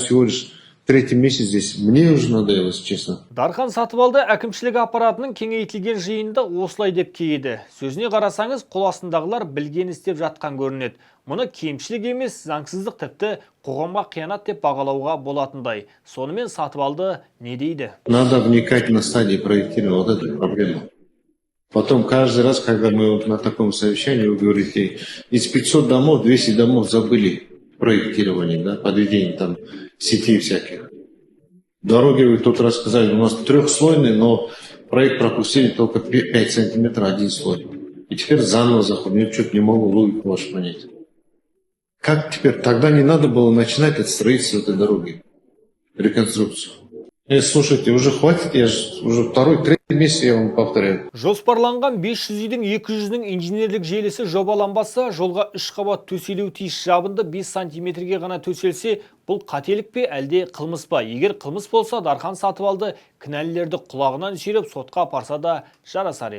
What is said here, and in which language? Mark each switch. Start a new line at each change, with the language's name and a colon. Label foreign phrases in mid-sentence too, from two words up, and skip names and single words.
Russian: всего лишь третий месяц здесь. Мне уже надоело, если честно.
Kazakh: Дархан Сатыбалды әкімшілік аппаратының кеңейтілген жиынында осылай деп кейді. Сөзіне қарасаңыз, қол астындағылар білген істеп жатқан көрінеді. Мұны кемшілік емес, заңсыздық тіпті қоғамға қиянат деп бағалауға болатындай. Сонымен Сатыбалды не дейді?
Russian: Надо вникать на стадии проектирования, вот эту проблему. Потом каждый раз, когда мы вот на таком совещании, вы говорите, из 500 домов, 200 домов забыли проектирование, да, подведение там сетей всяких. Дороги, вы тут рассказали, у нас трехслойные, но проект пропустили только 5 сантиметров, один слой. И теперь заново заходим. Я что-то не могу логику вашу понять. Как теперь? Тогда не надо было начинать от строительства этой дороги, реконструкцию. Слушайте, уже хватит, я же уже второй, третий месяц я вам повторяю.
Kazakh: Жоспарланған 500 үйдің 200-дің инженерлік желісі жобаланбаса, жолға 3 қабат төселу тиіс жабынды 5 сантиметрге ғана төселсе, бұл қателік пе, әлде қылмыс па? Егер қылмыс болса, Дархан Сатыбалды кінәлілерді құлағынан сүйреп сотқа апарса да жарасар еді.